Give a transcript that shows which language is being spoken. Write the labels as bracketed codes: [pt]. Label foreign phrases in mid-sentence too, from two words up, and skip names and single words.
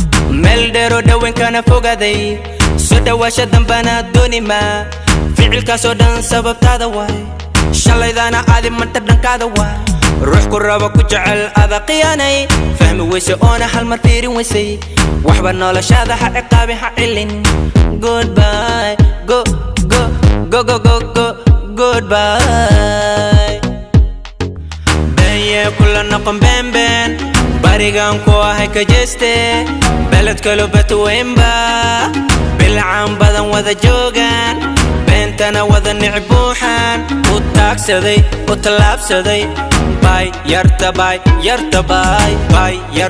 [so] Meel dheer oo dhaween kana fogaaday. Soo dhawaasha dambana dooni ma. Ficilkaas oo dhan sababtaada waay. Shalaydaana aadi manta dhankaada waay. Ruux ku rabo ku jecel ada khiyaanay. Fahmi weyse oona hal mar fiirin weysay. Waxba noloshada ha ciqaabin, ha cilin. [en] Goodbye, go, go, go, go, go, go, goodbye. [so] Been yee kula noqon been been. Barigaan ku ahay ka jeeste. Beled kale bet weynba. Bilcaan badan wada joogaan. Beentana wada neceb buuxaan. U taagsaday, u tallaabsaday. Bye, yarta bye, yarta bye, bye.